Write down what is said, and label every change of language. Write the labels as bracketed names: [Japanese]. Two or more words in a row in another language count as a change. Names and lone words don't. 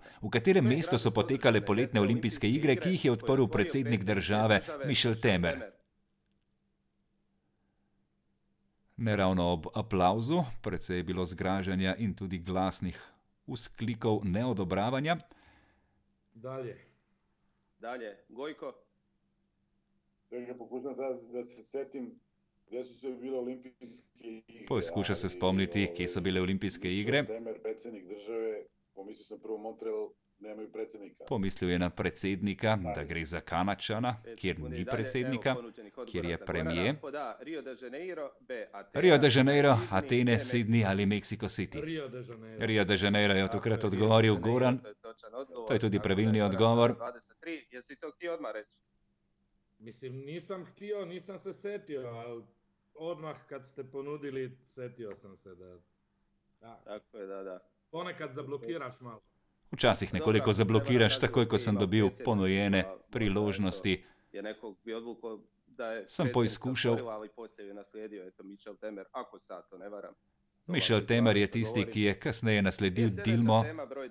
[Slovenian] V katerem mestu so potekale poletne olimpijske igre, ki jih je odprl predsednik države Michel Temer? Ne ravno ob aplavzu, precej je bilo zgražanja in tudi glasnih vzklikov neodobravanja. Dalje, Gojko. [Croatian] Pokušam sad da se setim gdje su sve bile olimpijske igre. [Slovenian] Poskuša se spomniti, kje so bile olimpijske igre. [Croatian] Temer, predsjednik države, pomislio sam prvo Montreal, nemaju predsjednika. [Slovenian] Pomislil je na predsednika, da gre za Kanačana, kjer ni predsednika, kjer je premijer. Rio de Janeiro, Atene, Sydney ali Mexico City. Rio de Janeiro je tokrat odgovoril Goran. To je tudi pravilni odgovor. [Croatian] Jesi to htio odmah reći? Mislim, nisam htio, nisam se setio, ali odmah kad ste ponudili, setio sam se da... Tako je, da. Ponekad zablokiraš malo. [Slovenian] Včasih nekoliko zablokiraš, takoj ko sem dobil ponujene priložnosti. Sem poizkušal. Michel Temer je tisti, ki je kasneje nasledil Dilmo.